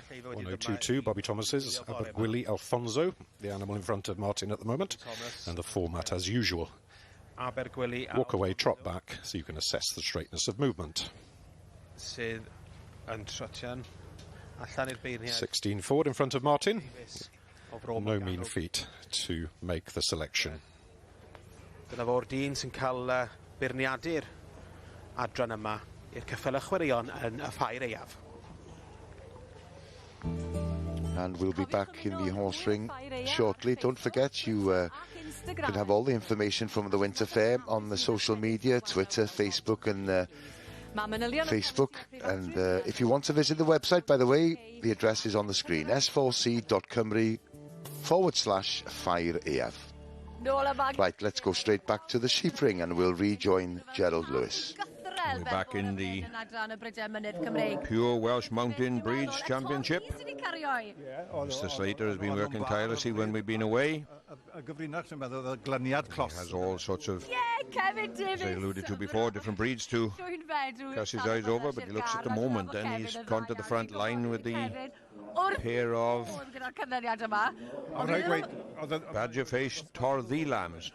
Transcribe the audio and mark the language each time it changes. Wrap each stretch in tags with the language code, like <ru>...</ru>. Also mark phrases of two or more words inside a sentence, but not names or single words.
<en>1022, Bobby Thomas's Abergwili Alfonso, the animal in front of Martin at the moment, and the format as usual. Walk away, trot back, so you can assess the straightness of movement. 16 forward in front of Martin. No mean feat to make the selection.</en> <cy>Dyna fo'r dyn sy'n cael beirniadur adran yma i'r ceffyl y chwaraeon yn y Ffair Eiaf.</cy> <en>And we'll be back in the horse ring shortly. Don't forget, you can have all the information from the Winter Fair on the social media, Twitter, Facebook and Facebook. And if you want to visit the website, by the way, the address is on the screen, s4c.cymru/Ffair Eiaf. Right, let's go straight back to the sheep ring and we'll rejoin Gerald Lewis. We're back in the Pure Welsh Mountain Breeds Championship. Mr. Slater has been working tirelessly when we've been away. He has all sorts of, as I alluded to before, different breeds to cast his eyes over, but he looks at the moment and he's gone to the front line with the pair of badger-faced Torthy lambs.</en>